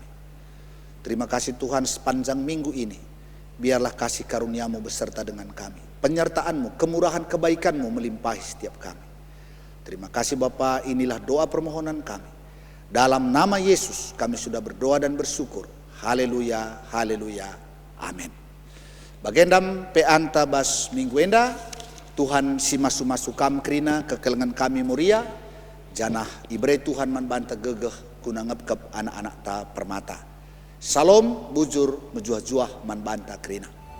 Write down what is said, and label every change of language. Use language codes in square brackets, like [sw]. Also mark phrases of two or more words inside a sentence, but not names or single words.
[id] Terima kasih Tuhan, sepanjang minggu ini, biarlah kasih karunia-Mu beserta dengan kami. Penyertaan-Mu, kemurahan kebaikan-Mu melimpahi setiap kami. Terima kasih Bapa, inilah doa permohonan kami. Dalam nama Yesus kami sudah berdoa dan bersyukur. Haleluya, haleluya, amin. [btx] Bagendam pe anta bas minggu enda, Tuhan si masu-masu kam krina kekelengan kami Moria, janah ibre Tuhan man banta gegeh kuna ngepkep anak-anak ta permata. Salam bujur mejuah-juah man banta krina.